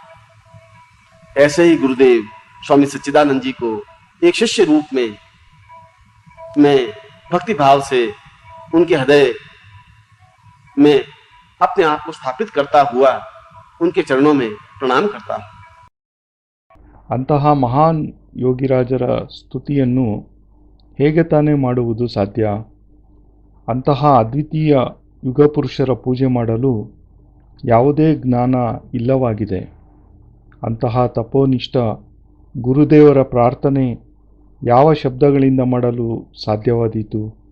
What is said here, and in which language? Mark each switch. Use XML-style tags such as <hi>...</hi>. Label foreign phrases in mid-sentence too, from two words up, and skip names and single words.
<hi>ऐसे ही गुरुदेव स्वामी सच्चिदानंद जी को एक शिष्य रूप में मैं भक्ति भाव से उनके हृदय में अपने आप को स्थापित करता हुआ उनके चरणों में प्रणाम करता हूं।</hi> <kn>ಅಂತಹ ಮಹಾನ್ ಯೋಗಿರಾಜರ ಸ್ತುತಿಯನ್ನು ಹೇಗೆ ತಾನೇ ಮಾಡುವುದು ಸಾಧ್ಯ? ಅಂತಹ ಅದ್ವಿತೀಯ ಯುಗಪುರುಷರ ಪೂಜೆ ಮಾಡಲು ಯಾವುದೇ ಜ್ಞಾನ ಇಲ್ಲವಾಗಿದೆ. ಅಂತಹ ತಪೋನಿಷ್ಠ ಗುರುದೇವರ ಪ್ರಾರ್ಥನೆ ಯಾವ ಶಬ್ದಗಳಿಂದ ಮಾಡಲು ಸಾಧ್ಯವಾದೀತು?</kn>